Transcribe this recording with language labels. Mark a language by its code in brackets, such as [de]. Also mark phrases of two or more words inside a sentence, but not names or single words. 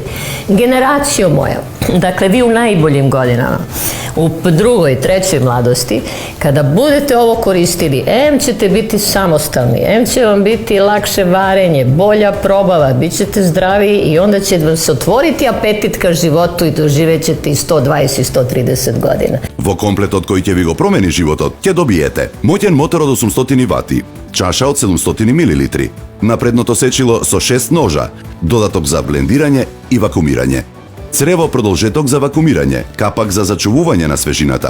[bs] Generacijo moja, dakle vi u najboljim godinama, u drugoj, trećoj mladosti, kada budete ovo koristili, em ćete biti samostalni, em će vam biti lakše varenje, bolja probava, bit ćete zdraviji i onda će vam se otvoriti apetit ka životu i doživećete i 120 i 130 godina. [mk] Во комплетот кој ќе ви го промени животот, ќе добиете моќен мотор од 800 вати, чаша од 700 мл, напредното сечило со 6 ножа, додаток за блендирање и вакуумирање, црево продолжеток за вакуумирање, капак за зачувување на свежината.